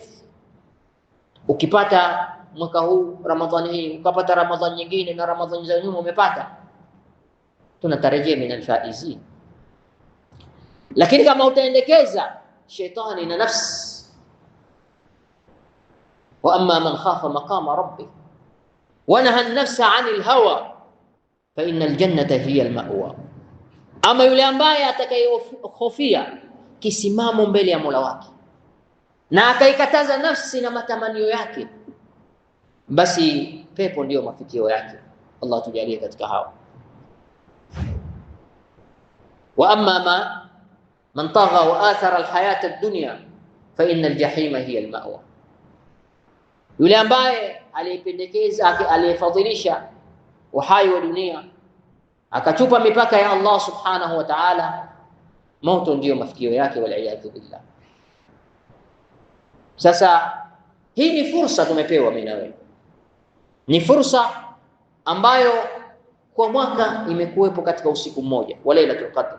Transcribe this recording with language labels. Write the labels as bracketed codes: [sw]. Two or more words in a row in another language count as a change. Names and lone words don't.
[sw] Ukipata mwaka huu Ramadhani hii, ukapata Ramadhani nyingine na Ramadhani za nyuma umepata, tunatarajia [ar] من الفائزين. [sw] Lakini kama utaendekeza shetani na nafsi, [ar] وأما من خاف مقام ربه ونهى النفس عن الهوى فإن الجنة هي المأوى, [sw] ama yule ambaye atakayehofia kisimamo mbele ya Mola wake na akaikataza nafsi na matamanio yake, basi pepo ndio mafikio yake. Allah tujalie katika hao. [ar] وأما من طغى وآثر الحياة الدنيا فإن الجحيم هي المأوى, [sw] yule ambaye aliyependekeza, aliyefadhilisha uhai wa dunia akachupa mipaka ya Allah [ar] سبحانه وتعالى, [sw] moto ndio mafikio yake, [ar] والعياذ بالله. [sw] Sasa hii ni fursa tumepewa mimi na wewe, ni fursa ambayo kwa mwaka imekuwepo katika usiku mmoja wa Lailatul Qadr.